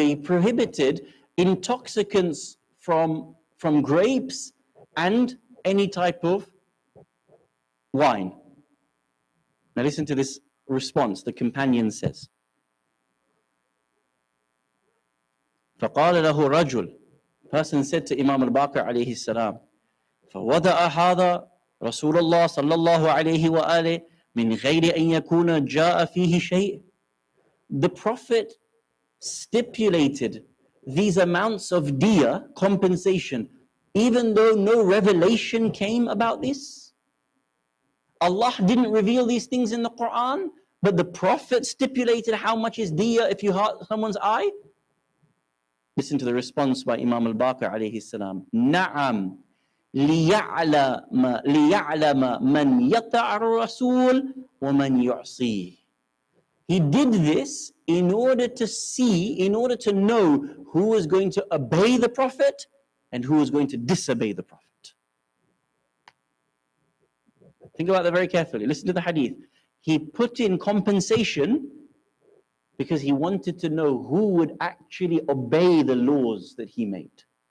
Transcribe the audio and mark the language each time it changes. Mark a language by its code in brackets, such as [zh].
[en] He prohibited intoxicants from grapes and any type of wine. Now listen to this response. The companion says, فَقَالَ لَهُ رَجُلٌ. [ar] Person said to Imam al-Baqir alayhi salam, فَوَضَعَ هَذَا رَسُولَ اللَّهِ صَلَّى اللَّهُ عَلَيْهِ وَآلِهِ مِنْ غَيْرِ أَنْ يَكُونَ جَاءَ فِيهِ شَيْءٍ. [en] The Prophet stipulated these amounts of diya, compensation, even though no revelation came about this. Allah didn't reveal these things in the Quran, but the Prophet stipulated how much is diya if you hurt someone's eye. Listen to the response by Imam al-Baqir alayhi salam. [ar] Na'am, لِيَعْلَمَ مَنْ يَطَعَ الرَّسُولِ وَمَنْ يُعْصِيهِ. [en] He did this in order to know who was going to obey the Prophet and who was going to disobey the Prophet. Think about that very carefully. Listen to the hadith. He put in compensation because he wanted to know who would actually obey the laws that he made.